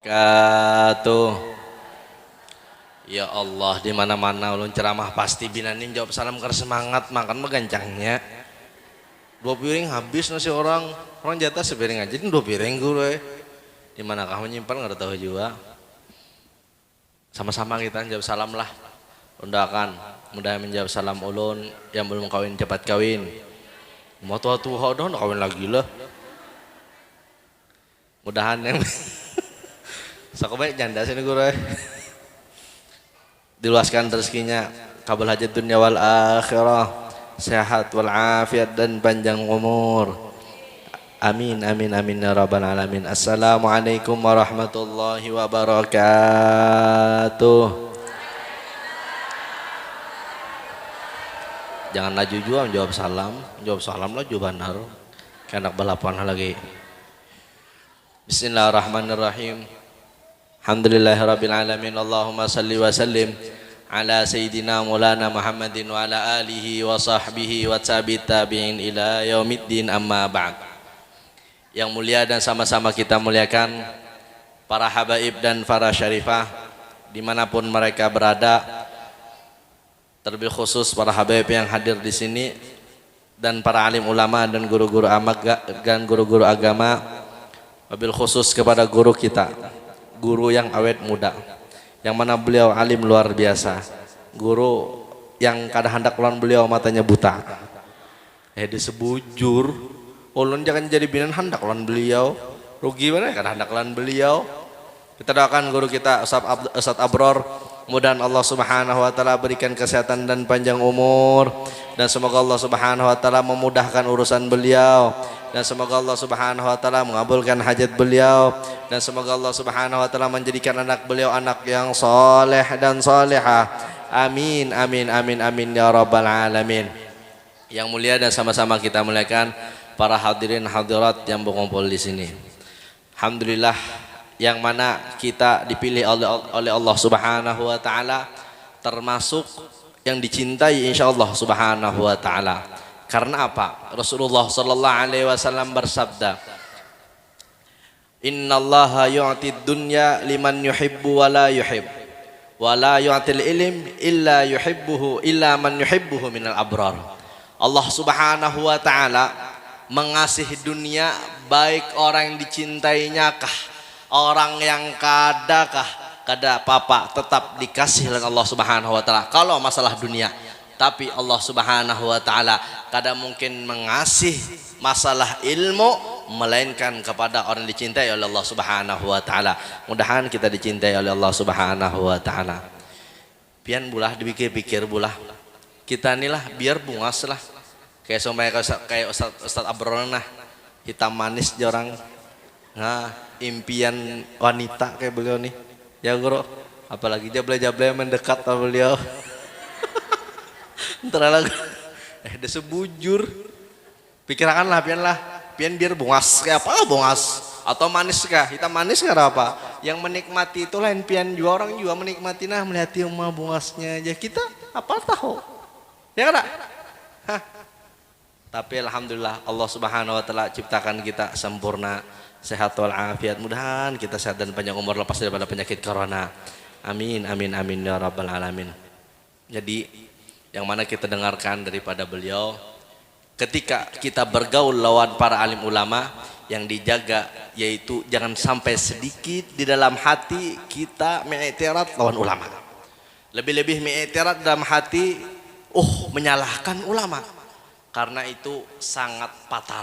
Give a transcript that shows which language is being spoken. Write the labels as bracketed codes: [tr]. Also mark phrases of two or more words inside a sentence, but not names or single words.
[ar] Wabarakatuh. [bjn] Ya Allah, di mana-mana ulun ceramah pasti binanin jawab salam karena semangat makan megancangnya. [id] 2 piring habis nasi orang jatah sepiring aja, ini 2 piring gue. Di mana kamu nyimpan nggak tahu juga. Sama-sama kita jawab salam lah. [bjn] Undakan, mudah menjawab salam ulun yang belum kawin cepat kawin. [id] Mau tua-tua dong kawin lagi lah. Mudahan yang sakobaik janda sini gue. Diluaskan rezekinya, kabul hajat dunia [ar] والآخرة, [id] sehat wal afiat dan panjang umur. [ar] آمين آمين آمين يا رب العالمين. السلام عليكم ورحمة الله وبركاته. [bjn] Jangan laju juga jawab salam lah juga benar. [id] Kayak anak balapan lagi. [ar] بسم الله الرحمن الرحيم. الحمد لله رب العالمين. اللهم صل وسلم على سيدنا مولانا محمد وعلى آله وصحبه وتابعين إلى يوم الدين، أما بعد. [id] Yang mulia dan sama-sama kita muliakan para habaib dan para syarifah dimanapun mereka berada, terlebih khusus para habaib yang hadir di sini dan para alim ulama dan guru-guru agama, wabil khusus kepada guru kita, guru yang awet muda, yang mana beliau alim luar biasa, guru yang kadang hendak lawan beliau matanya buta. [bjn] Disebujur, ulun jangan jadi binan hendak lawan beliau, rugi mana kadang hendak lawan beliau. [id] Kita doakan guru kita Ustadz Abror, mudah Allah [ar] سبحانه وتعالى [id] berikan kesehatan dan panjang umur, dan semoga Allah [ar] سبحانه وتعالى [id] memudahkan urusan beliau, dan semoga Allah [ar] سبحانه وتعالى [id] mengabulkan hajat beliau, dan semoga Allah [ar] سبحانه وتعالى [id] menjadikan anak beliau anak yang soleh dan solehah. [ar] آمين آمين آمين آمين يا رب العالمين. [id] Yang mulia dan sama-sama kita muliakan para hadirin hadirat yang berkumpul di sini. Alhamdulillah, yang mana kita dipilih oleh Allah [ar] سبحانه وتعالى [id] termasuk yang dicintai [ar] إن شاء الله سبحانه وتعالى. [id] Karena apa? [ar] رسول الله صلى الله عليه وسلم bersabda, إن الله يعطي الدنيا لمن يحب ولا يحب، ولا يعطي العلم إلا يحبه إلا من يحبه من الأبرار. [bjn] Allah [ar] سبحانه وتعالى [bjn] mengasihi dunia baik orang yang dicintainya kah, orang yang kada apa-apa tetap dikasih oleh Allah [ar] سبحانه وتعالى [bjn] kalau masalah dunia. Tapi Allah [ar] سبحانه وتعالى [bjn] kada mungkin mengasih masalah ilmu melainkan kepada orang yang dicintai oleh Allah [ar] سبحانه وتعالى. [id] Mudahan kita dicintai oleh Allah [ar] سبحانه وتعالى. [bjn] Pian bulah dipikir-pikir bulah, kita inilah biar bungas lah kayak Ustadz Abrona nah, hitam manis jorang. [id] Nah, impian wanita kayak beliau nih ya guru, apalagi jable-jable mendekat sama beliau. [bjn] Ntar lagi sebujur pikirkanlah pian biar bungas kayak apa, bungas atau manis kah, hitam manis kah apa yang menikmati itu lain pian juga, orang juga menikmati nah melihat rumah bungasnya aja, kita apa tahu ya kan. [id] Tapi alhamdulillah Allah [ar] سبحانه وتعالى [id] ciptakan kita sempurna, sehat walafiat, mudahan kita sehat dan panjang umur lepas daripada penyakit corona. [ar] آمين آمين آمين يا رب العالمين. [id] Jadi yang mana kita dengarkan daripada beliau, ketika kita bergaul lawan para alim ulama, yang dijaga yaitu jangan sampai sedikit di dalam hati kita mengiktirat lawan ulama, lebih-lebih mengiktirat dalam hati menyalahkan ulama, karena itu sangat fatal.